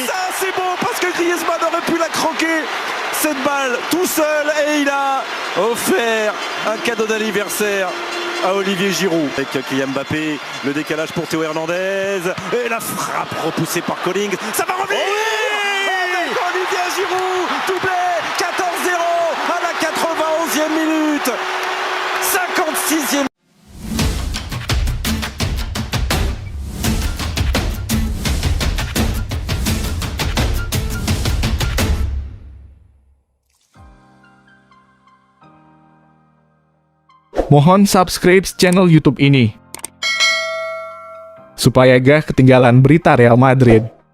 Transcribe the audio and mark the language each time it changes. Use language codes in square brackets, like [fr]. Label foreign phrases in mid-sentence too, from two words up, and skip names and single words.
[fr] Ça c'est bon parce que Griezmann aurait pu la croquer cette balle tout seul et il a offert un cadeau d'anniversaire à Olivier Giroud. Avec Kylian Mbappé, le décalage pour Théo Hernandez et la frappe repoussée par Colling. Ça va revenir. Avec Olivier Giroud, doublé 14-0 à la 91e minute. 56e. [id] Mohon subscribe channel YouTube ini supaya gak ketinggalan berita Real Madrid.